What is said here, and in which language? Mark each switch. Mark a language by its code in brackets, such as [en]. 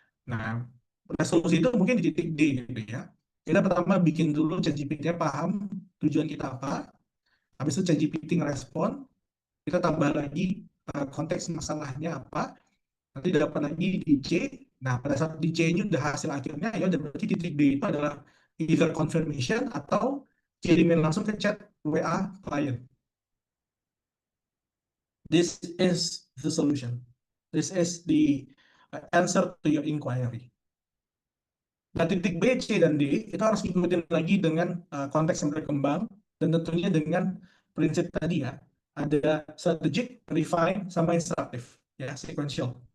[id] Nah, resolusi itu mungkin di titik D gitu ya. Kita pertama bikin dulu ChatGPT-nya paham tujuan kita apa, habis itu ChatGPT ngerespon, kita tambah lagi konteks masalahnya apa, nanti dapat lagi di C. Nah, pada saat di C ini udah hasil akhirnya, ya udah berarti titik D itu adalah either confirmation atau kirimin langsung ke chat WA client. [en] This is the solution. This is the answer to your inquiry. [id] Nah, titik B, C, dan D itu harus ngikutin lagi dengan konteks yang berkembang dan tentunya dengan prinsip tadi ya. Ada strategic, refine, sama instructive, ya, sequential.